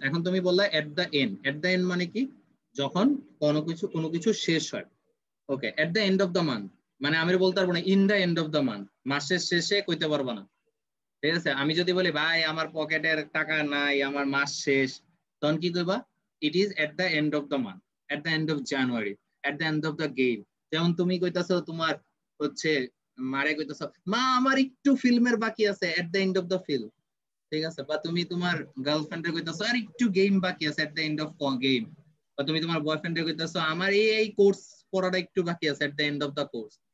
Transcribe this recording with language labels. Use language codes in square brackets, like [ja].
[bn] এখন তুমি বললা [en] at the end, at the end [bn] মানে কি? যখন কোনো কিছু শেষ হয়। ওকে, [en] at the end of the month [bn] মানে আমি বলতে পারবো না [en] in the end of the month, [bn] মাসের শেষে কইতে পারবো না। ঠিক আছে, আমি যদি বলি ভাই আমার পকেটের টাকা নাই, আমার মাস শেষ, তখন কি কইবা? [en] It is at the end of the month, at the end of January, at the end of the game। [bn] যেমন তুমি কইতাছো তোমার হচ্ছে মারে কইতাছো, মা আমার একটু ফিল্মের বাকি আছে, [en] at the end of the film। [bn] ঠিক আছে, বা তুমি তোমার গার্লফ্রেন্ডের কইতাছো আর একটু গেম বাকি আছে, [en] at the end of game। [bn] বা তুমি তোমার বয়ফ্রেন্ডের কইতাছো আমার এই কোর্স পড়াটা একটু বাকি আছে, [en] at the end of the course।